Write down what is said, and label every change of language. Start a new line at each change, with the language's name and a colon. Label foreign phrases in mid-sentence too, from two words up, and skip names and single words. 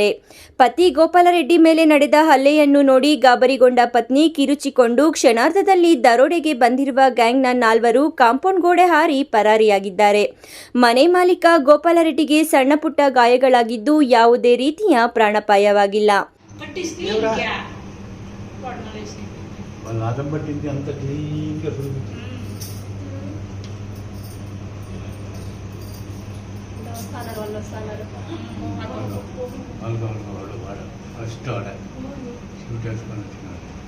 Kannada: ಪತಿ ಗೋಪಾಲರೆಡ್ಡಿ ಮೇಲೆ ನಡೆದ ಹಲ್ಲೆಯನ್ನು ನೋಡಿ ಗಾಬರಿಗೊಂಡ ಪತ್ನಿ ಕಿರುಚಿಕೊಂಡು ಕ್ಷಣಾರ್ಧದಲ್ಲಿ ದರೋಡೆಗೆ ಬಂದಿರುವ ಗ್ಯಾಂಗ್ನ 4 ಕಾಂಪೌಂಡ್ ಗೋಡೆ ಹಾರಿ ಪರಾರಿಯಾಗಿದ್ದಾರೆ. ಮನೆ ಮಾಲೀಕ ಗೋಪಾಲರೆಡ್ಡಿಗೆ ಸಣ್ಣ ಪುಟ್ಟ ಗಾಯಗಳಾಗಿದ್ದು ಯಾವುದೇ ರೀತಿಯ ಪ್ರಾಣಾಪಾಯವಾಗಿಲ್ಲ.
Telugu: వాళ్ళు ఆటం పట్టింది అంత క్లీన్గా చూపించింది. వాడు ఫస్ట్ ఆడ షూట్ వేసుకొని వచ్చినాడు.